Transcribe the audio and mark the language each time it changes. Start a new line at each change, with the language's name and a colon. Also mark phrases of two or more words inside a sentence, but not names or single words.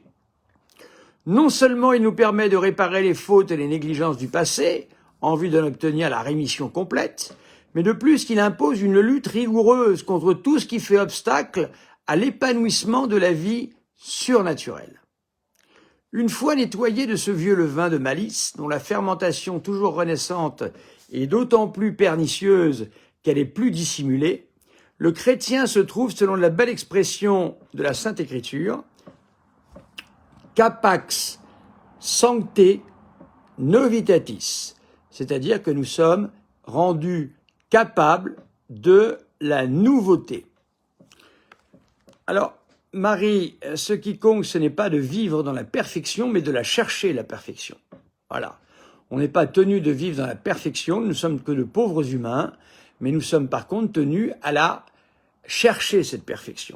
French: Non seulement il nous permet de réparer les fautes et les négligences du passé, en vue d'en obtenir la rémission complète, mais de plus qu'il impose une lutte rigoureuse contre tout ce qui fait obstacle à l'épanouissement de la vie surnaturelle. Une fois nettoyé de ce vieux levain de malice, dont la fermentation toujours renaissante est d'autant plus pernicieuse qu'elle est plus dissimulée, le chrétien se trouve, selon la belle expression de la Sainte Écriture,
Latin: capax sancte novitatis,
French: c'est-à-dire que nous sommes rendus capables de la nouveauté. Alors, Marie, ce qui compte, ce n'est pas de vivre dans la perfection, mais de la chercher, la perfection. Voilà. On n'est pas tenu de vivre dans la perfection, nous ne sommes que de pauvres humains, mais nous sommes par contre tenus à la chercher, cette perfection.